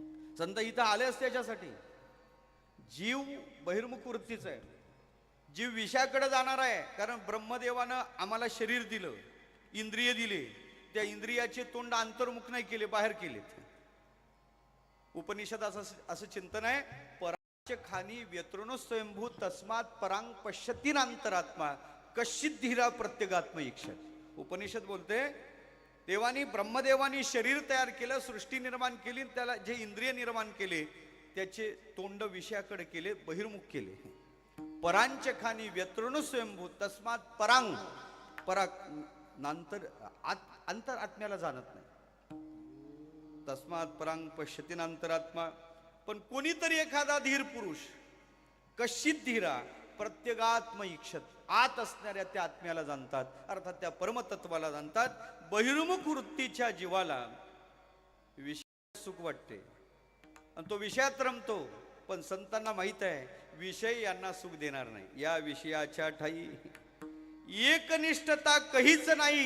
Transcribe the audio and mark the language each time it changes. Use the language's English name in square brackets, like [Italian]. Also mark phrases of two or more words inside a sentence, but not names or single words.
[Marathi] संत इथं आले असते त्याच्यासाठी. जीव बहिर्मुख वृत्तीचा आहे, जीव विषयाकडे जाणार आहे. कारण ब्रह्मदेवानं आम्हाला शरीर दिलं, इंद्रिय दिले, त्या इंद्रियाचे तोंड अंतर्मुख नाही केले, बाहेर केलेत. उपनिषद असं चिंतन आहे, [Sanskrit] परांच खानी व्यत्रणो स्वयंभू तस्मात परांग पश्यतीनांतरात्मा कश्चित धीरा प्रत्यगात्म इच्छत. [Marathi] उपनिषद बोलते देवानी, ब्रह्मदेवानी शरीर तयार केलं, सृष्टी निर्माण केली, त्याला जे इंद्रिय निर्माण केले त्याचे तोंड विषयाकडे केले, बहिर्मुख केले. [Sanskrit] परांच खानी व्यत्रणो स्वयंभू तस्मात परांग, [Marathi] पराग नांतर अंतर आत्म्याला जाणत नाही. [Sanskrit] तस्मात परांग पश्यती नांतरात्मा. [Marathi] पण कोणीतरी एखादा धीर पुरुष, [Sanskrit] कश्चित धीरा प्रत्यगात्म इच्छत, [Marathi] आत असणाऱ्या त्या आत्म्याला जाणतात, अर्थात त्या परमतत्वाला जाणतात. बहिर्मुख वृत्तीच्या जीवाला विषय सुख वाटते आणि तो विषयात रमतो. पण संतांना माहित आहे विषय यांना सुख देणार नाही. या विषयाच्या ठाई एकनिष्ठता काहीच नाही.